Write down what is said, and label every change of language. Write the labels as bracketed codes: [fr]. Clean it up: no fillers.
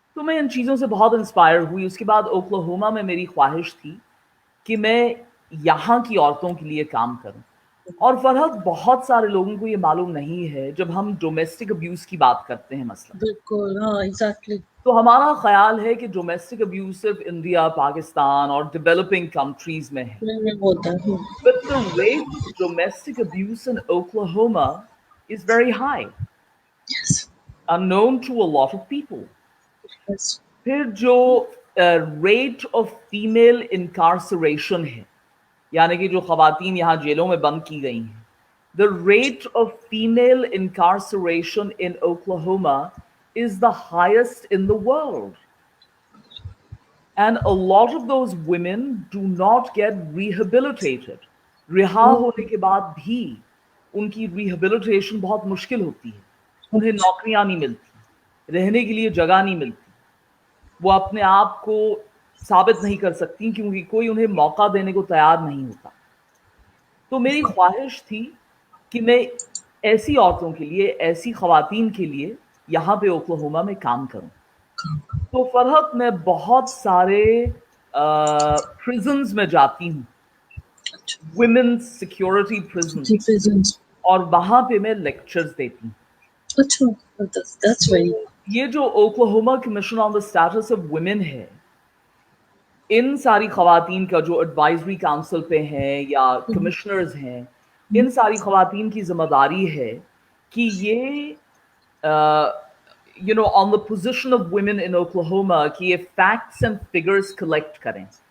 [hi] तो मैं इन चीज़ों से बहुत इंस्पायर हुई। उसके बाद ओक्लाहोमा में मेरी ख्वाहिश थी कि मैं यहाँ की औरतों के लिए काम करूं। और फरहत, बहुत सारे लोगों को ये मालूम नहीं है, जब हम डोमेस्टिक अब्यूज की बात करते हैं मसलन, बिल्कुल, हाँ, एग्जैक्टली। तो हमारा ख्याल है कि डोमेस्टिक अब्यूज सिर्फ इंडिया, पाकिस्तान और डेवलपिंग कंट्रीज में है। होता है। [en] But the rate of domestic abuse in Oklahoma is very high, unknown to a lot of people. Yes. [hi] फिर जो रेट ऑफ फीमेल इनकार्सरेशन है, यानी कि जो खवातीन यहाँ जेलों में बंद की गई हैं, [en] the rate of female incarceration in Oklahoma is the highest in the world. And a lot of those women do not get rehabilitated. [hi] रिहा होने के बाद भी उनकी रिहेबिलिटेशन बहुत मुश्किल होती है। उन्हें नौकरियां नहीं मिलती, रहने के लिए जगह नहीं मिलती, वो अपने आप को साबित नहीं कर सकती क्योंकि कोई उन्हें मौका देने को तैयार नहीं होता। तो मेरी ख्वाहिश थी कि मैं ऐसी औरतों के लिए, ऐसी खवातीन के लिए यहाँ पे ओक्लाहोमा में काम करूं। तो फरहत, मैं बहुत सारे प्रिजन्स में जाती हूँ, वुमेन्स सिक्योरिटी प्रिजन्स, और वहाँ पे मैं लेक्चर्स देती हूँ। अच्छा, [en] that's very... [hi] ये जो Oklahoma commission on the status of women है, इन सारी खवातीन का जो एडवाइजरी काउंसिल पे हैं या कमिश्नर्स हैं, इन सारी खवातीन की जिम्मेदारी है कि ये on the position of women in Oklahoma कि ये फैक्ट्स एंड फिगर्स कलेक्ट करें।